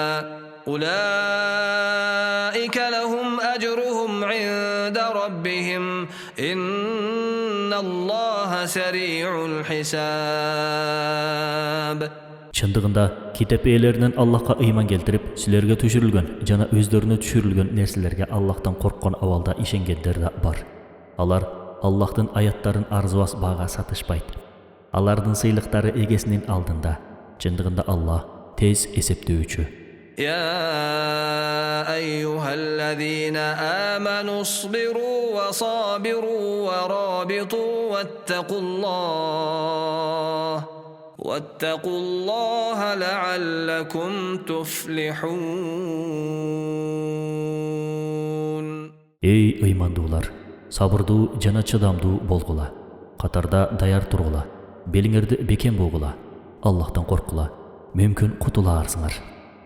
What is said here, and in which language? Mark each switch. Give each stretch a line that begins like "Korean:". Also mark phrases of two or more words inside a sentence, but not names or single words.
Arabic: أولئك لهم أجرهم عند ربهم إن الله سريع الحساب.
Kyrgyz: Чындыгында китеп ээлеринен Аллахка ыйман келтирип, силерге түшүрүлгөн жана өздөрүнө түшүрүлгөн нерселерге Аллахтан корккон абалда ишенгендер да бар. Алар Аллахтын аяттарын арзыбас бага сатышпайт. Алардын сыйлыктары эгесинин алдында. Чындыгында Аллах тез эсептөөчү.
Arabic: يا أيها الذين آمنوا اصبروا وصابروا ورابطوا واتقوا الله لعلكم تفلحون.
Kyrgyz: Ey ыймандуулар, сабырдуу жана чыдамдуу болгула. Катарда даяр тургула. Белиңерди бекем болгула. Аллахтан коркула. Мүмкүн кутулаарсыңар.